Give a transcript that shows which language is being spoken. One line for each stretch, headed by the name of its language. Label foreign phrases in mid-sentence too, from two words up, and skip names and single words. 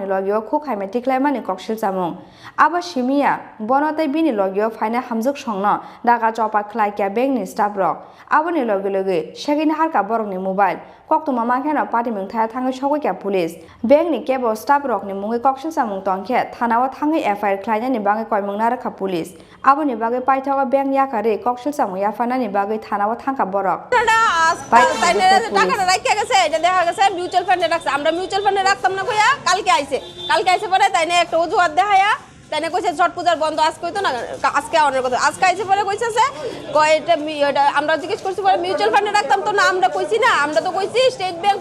Kok Borok: logio khukhaime tiklaimani Koksilsamung abo simia bonotai bini logio faina hamjuk songno daga chopa khlaikya bank ni staff rok aboni logi segini harka borokni mobile koktoma makhena party mengthai thangai sokoikya police bank ni kebo staff rok ni mungai Koksilsamung tongkhe thanao thangai FIR khlainani bangai koimungna rakha police aboni bagai paithaga bank yakare Koksilsamung yafanani bagai thanao thangka borok
Bangla: রাখা গেছে এটা দেখা গেছে মিউচুয়াল ফান্ডে রাখছে আমরা মিউচুয়াল ফান্ডে রাখতাম না কইয়া কালকে আইছে পরে তাইনে একটা অজুহাত দেখায়া তাইনে কইছে ছট পূজার বন্ধ আজকে হইতো না আজকে অনেক কথা আজকে আইছে পরে কইছে কয় এটা আমরা জিজ্ঞেস করছি পরে মিউচুয়াল ফান্ডে রাখতাম তো না আমরা কইছি না আমরা তো কইছি স্টেট ব্যাংক